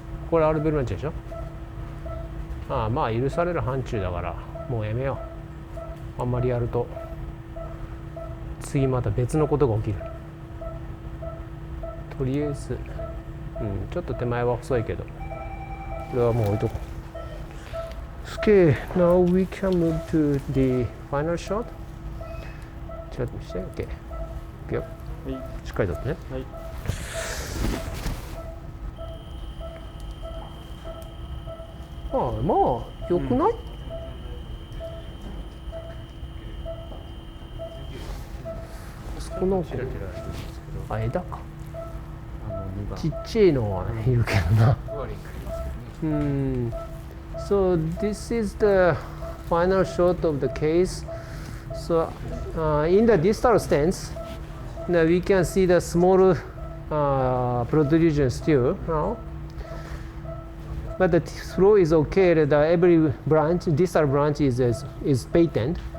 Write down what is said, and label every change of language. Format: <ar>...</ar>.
<ja>これアルベルランチでしょ。まあ許される範疇だからもうやめよう。あんまりやると次また別のことが起きる。とりあえず、ちょっと手前は細いけどこれはもう置いとこう。</ja> <en>Okay, now we can move to the final shot.</en> <ja>ちょっと見せて。OK。 いくよ。しっかりとってね。はい。まあよくない？この枝か。ちっちゃいのはいるけどな。</ja> <en>So this is the final shot of the case. So in the distal stance, now we can see the small protrusion still now. But the flow is okay. Every branch, distal branch is patent.</en>